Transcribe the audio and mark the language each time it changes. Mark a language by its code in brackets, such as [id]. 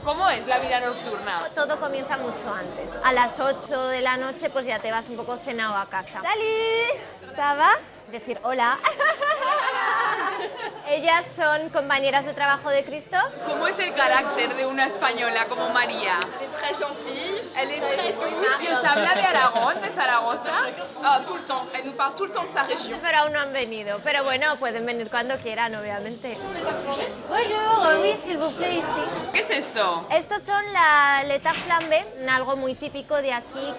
[es] ¿Cómo es la vida nocturna? Todo comienza mucho antes. A las 8 de la noche pues ya te vas un poco cenado a casa. [fr] ¡Salut! ¿Ça va? [es] Decir hola. Ellas son compañeras de trabajo de Christophe. ¿Cómo es el carácter de una española como María? [fr] Elle est très gentille, elle est très douce. [es] ¿Y os habla de Aragón, de Zaragoza? [fr] Ah, tout le temps, elle nous parle tout le temps de sa région. [es] Pero aún no han venido. Pero bueno, pueden venir cuando quieran, obviamente. [fr] Bonjour, oui, s'il vous plaît, ici. [es] ¿Qué es esto? Estos son la leta flambe, algo muy típico de aquí.